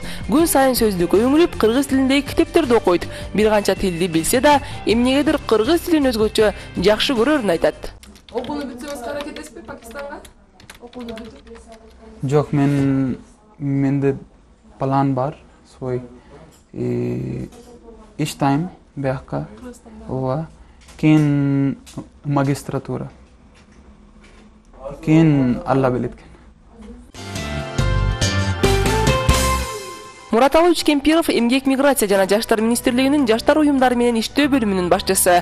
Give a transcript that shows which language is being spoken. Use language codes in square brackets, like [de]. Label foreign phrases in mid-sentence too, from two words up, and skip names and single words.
[ky] Күн сайын сөздүккө өңүлүп, кыргыз тилиндеги китептерди окуйт. Бир канча тилди билсе да, эмнегедир кыргыз тилин өзгөчө жакшы көрөрүн айтат. Окууну бүтсөңүз аракеттеспи Пакистанга? Окууну бүтүп? Жок, менде план бар, свой. [en] Each time [ky] бияка. Ооба. Кийин магистратура. Кийин Алла билет. Мураталович Кемпиров эмгек миграция жана жаштар министрлигинин жаштар уюмдары менен иштөө бөлүмүнүн башчысы.